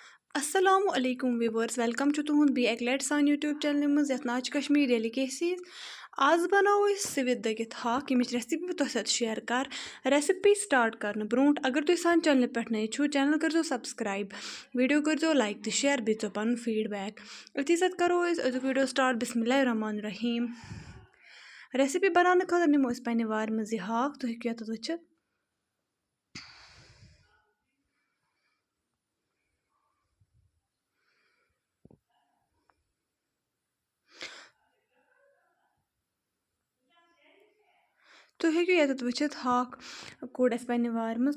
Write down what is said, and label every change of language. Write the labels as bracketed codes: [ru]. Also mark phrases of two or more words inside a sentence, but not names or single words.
[ar] السلام عليكم [en] viewers welcome [ks] तुहद बी एक लट सान यूट्यूब चैनल मज यथ नाच कश्मीर डेलिकेसीज आज बनाओ सिवित दगित हाक यमिच रेसिपी तुह सत शेयर कर [en] recipe start [ks] कर ब्रोट अगर तुम सान चैनल पे नए छो चैनल कर सब्सक्राइब वीडियो कर लाइक तो शेयर बो पन फीडबैक अथी सत करो [en] video start [ks] बिस्मिल्लाहिर्रहमानिर्रहीम रेसिपी बनाने खतर निमो पे वार मज हाक तुम हेकु ये वुचित तुम हेकु ये वुचित हाक कोड़ पे वार मज